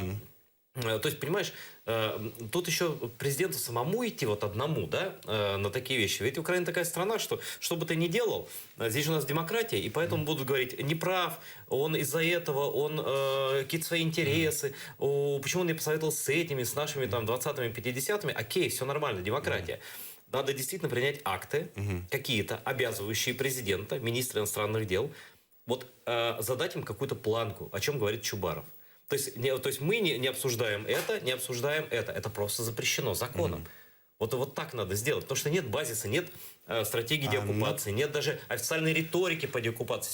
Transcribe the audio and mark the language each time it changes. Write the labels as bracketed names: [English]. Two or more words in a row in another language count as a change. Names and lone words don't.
[Russian] То есть, понимаешь, тут еще президенту самому идти вот одному, да, на такие вещи. Ведь Украина такая страна, что бы ты ни делал, здесь у нас демократия, и поэтому будут говорить, не прав, он из-за этого, он какие-то свои интересы, почему он не посоветовал с этими, с нашими там 20-ми, 50-ми, окей, все нормально, демократия. Надо действительно принять акты, какие-то обязывающие президента, министра иностранных дел, вот задать им какую-то планку, о чем говорит Чубаров. То есть мы не обсуждаем это, не обсуждаем это. Это просто запрещено законом. Вот так надо сделать, потому что нет базиса, нет стратегии деоккупации, нет даже официальной риторики по деоккупации.